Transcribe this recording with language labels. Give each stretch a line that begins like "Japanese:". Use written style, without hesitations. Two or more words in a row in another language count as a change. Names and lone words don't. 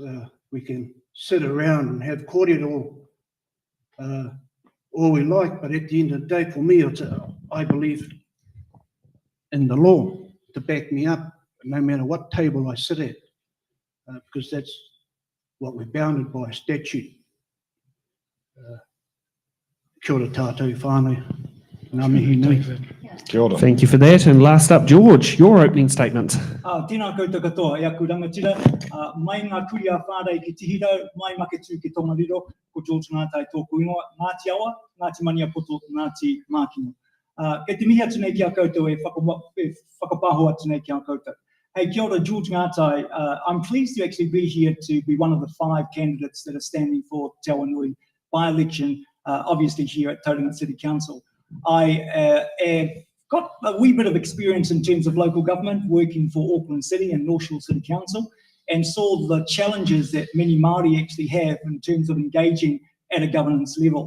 English: We can sit around and have cordial all we like, but at the end of the day, for me, I believe in the law to back me up, no matter what table I sit at, because that's what we're bounded by statute.
Māori: Kia ora tātou whānau. Ngā mihi nei. Kia ora.
English: Thank you for that. And last up, George, your opening statement.
Māori: Tēnā koutou katoa, e aku rangatira, mai ngā kuri a whārei ki Tihirau, mai maketu ki Tongariro, ko George Ngātai tōku ingoa, Ngāti Awa, Ngāti Maniapoto, Ngāti Mākino. Kei te mihi atu nei ki a koutou e whakapāho atu nei ki a koutou. Hey, kia ora, George Ngātai.
English: I'm pleased to actually be here to be one of the 5 candidates that are standing for Te Awanui by-election, obviously here at Tauranga City Council. I have got a wee bit of experience in terms of local government, working for Auckland City and North Shore City Council, and saw the challenges that many Māori actually have in terms of engaging at a governance level.